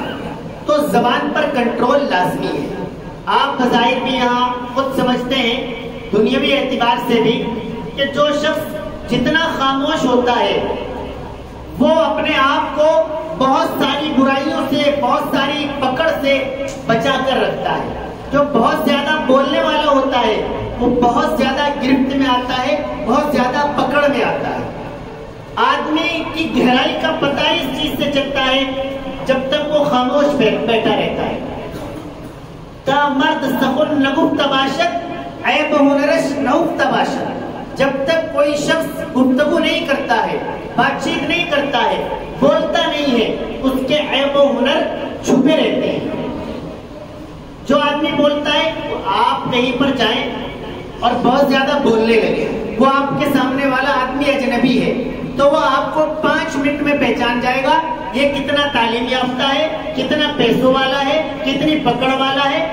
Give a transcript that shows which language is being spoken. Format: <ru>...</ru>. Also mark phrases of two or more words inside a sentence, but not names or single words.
<ur>تو زبان پر کنٹرول لازمی ہے۔ آپ بظاہر بھی یہاں خود سمجھتے ہیں دنیاوی اعتبار سے بھی کہ جو شخص جتنا خاموش ہوتا ہے وہ اپنے آپ کو بہت ساری برائیوں سے، بہت ساری پکڑ سے بچا کر رکھتا ہے۔ جو بہت زیادہ بولنے والا ہوتا ہے وہ بہت زیادہ گرفت میں آتا ہے، بہت زیادہ پکڑ میں آتا ہے۔ آدمی کی گہرائی کا پتہ اس چیز سے چلتا ہے جب تک وہ خاموش بیٹھا رہتا ہے۔</ur> <fa>تا مرد سخن نگفت باشد عیب ہنرش نگفت باشد،</fa> <ur>جب تک کوئی شخص گفتگو نہیں کرتا ہے، بات چیت نہیں کرتا ہے، بولتا نہیں ہے، اس کے عیب و ہنر چھپے رہتے ہیں۔ جو آدمی بولتا ہے آپ کہیں پر جائیں اور بہت زیادہ بولنے لگے، وہ آپ کے سامنے والا آدمی اجنبی ہے تو وہ آپ کو 5 منٹ میں پہچان جائے گا یہ کتنا تعلیم یافتہ ہے، کتنا پیسوں والا ہے، کتنی پکڑ والا ہے۔</ur>